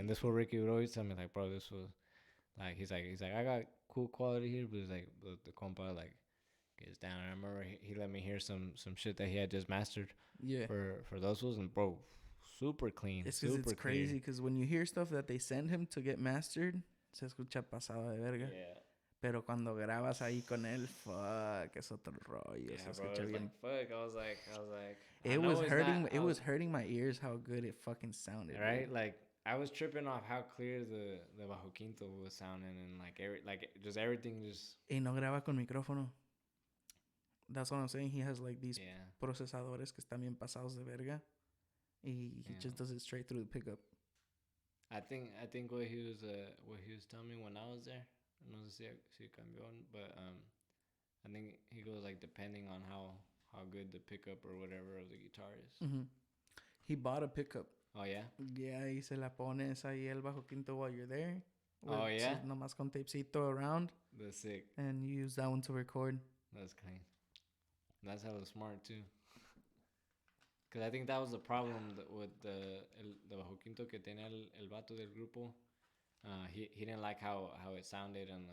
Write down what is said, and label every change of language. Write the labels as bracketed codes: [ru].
[en] And this fool Ricky would always tell me, like, bro, this was, like, he's like, I got cool quality here, but he's like, the compa, like, gets down. I remember he let me hear some shit that he had just mastered for those fools, and bro, super clean. It's crazy because when you hear stuff that they send him to get mastered, [es] se escucha pasado de verga. [en] Yeah. [es] Pero cuando grabas ahí con él, fuck, es otro rollo. [en] Yeah, [es] se [en] bro, [es] escucha bien. [en] Like, fuck, I was like, it was hurting my ears how good it fucking sounded. Right? Dude. Like, I was tripping off how clear the bajo quinto was sounding, and just everything just. [es] Y no graba con micrófono. [en] That's what I'm saying. He has like these [es] procesadores que están bien pasados de verga. [en] He just does it straight through the pickup. I think what he was telling me when I was there, [es] no sé si cambió, [en] but I think he goes like depending on how good the pickup or whatever of the guitar is. Mm-hmm. He bought a pickup. Oh yeah. [es] Yeah, y se la pones ahí el bajo quinto [en] while you're there. Oh yeah. [es] Nomás con tapecito around. [en] That's sick. And you use that one to record. That's clean. That's hella smart too. Because I think that was the problem with the bajo quinto [es] que tenía el vato del grupo. [en] He didn't like how it sounded